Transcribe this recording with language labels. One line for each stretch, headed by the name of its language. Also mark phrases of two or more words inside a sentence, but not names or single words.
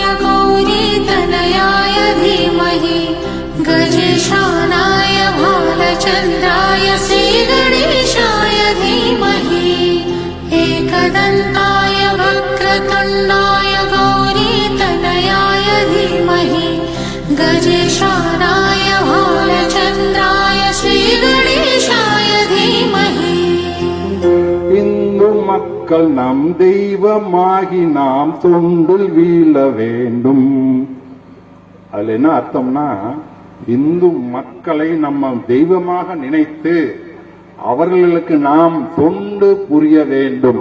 Sanskrit: गौरीतनयाय धीमहि गजेशानाय भालचन्द्राय श्रीगणेशाय धीमहि एकदन्ताय वक्रतुण्डाय गौरीतनयाय धीमहि गजेशानाय भालचन्द्राय श्रीगणेशाय धीमहि
Tamil: இந்து மக்கள் நம் தெய்வமாகி நாம் தொண்டில் வீழ வேண்டும். அதுல என்ன அர்த்தம்னா, இந்து மக்களை நம்ம தெய்வமாக நினைத்து அவர்களுக்கு நாம் தொண்டு புரிய வேண்டும்.